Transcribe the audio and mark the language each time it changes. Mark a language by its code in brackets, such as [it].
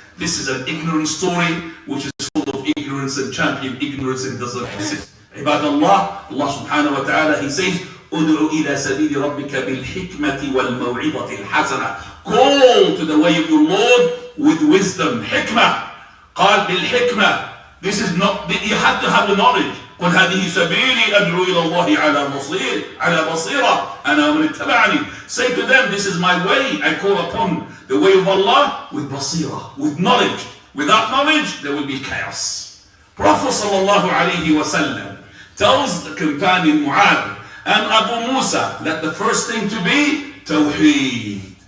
[en] This is an ignorant story which is full of ignorance and champion ignorance and doesn't exist. Ibadallah, Allah subhanahu wa ta'ala, he says, [ar] "Ud'u ila sabili rabbika bil hikmati wal maw'idati al hasana." [en] Call to the way of your Lord with wisdom, hikmah. [ar] قال بالحكمة. [en] This is not, you have to have the knowledge. [ar] قل هذه سبيلي أدعو إلى الله على بصيرة أنا ومن اتبعني. [en] Say to them, this is my way. I call upon the way of Allah with basira, with knowledge. Without knowledge, there will be chaos. Prophet sallallahu alaihi wasallam tells the companion Mu'adh and Abu Musa that the first thing to be Tawheed.